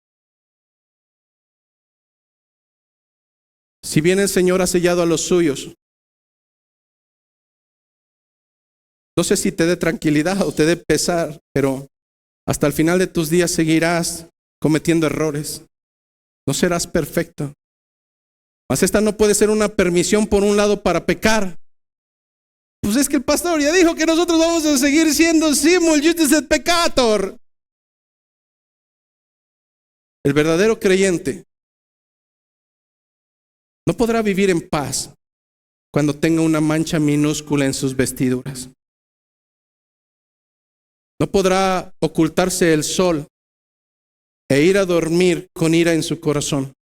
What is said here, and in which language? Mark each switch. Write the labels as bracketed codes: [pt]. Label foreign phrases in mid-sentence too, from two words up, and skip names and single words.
[es] Si bien el Señor ha sellado a los suyos, no sé si te dé tranquilidad o te dé pesar, pero hasta el final de tus días seguirás cometiendo errores. No serás perfecto. Mas esta no puede ser una permisión por un lado para pecar. Pues es que el pastor ya dijo que nosotros vamos a seguir siendo [la] simul justus et peccator. [es] El verdadero creyente no podrá vivir en paz cuando tenga una mancha minúscula en sus vestiduras. No podrá ocultarse el sol e ir a dormir con ira en su corazón.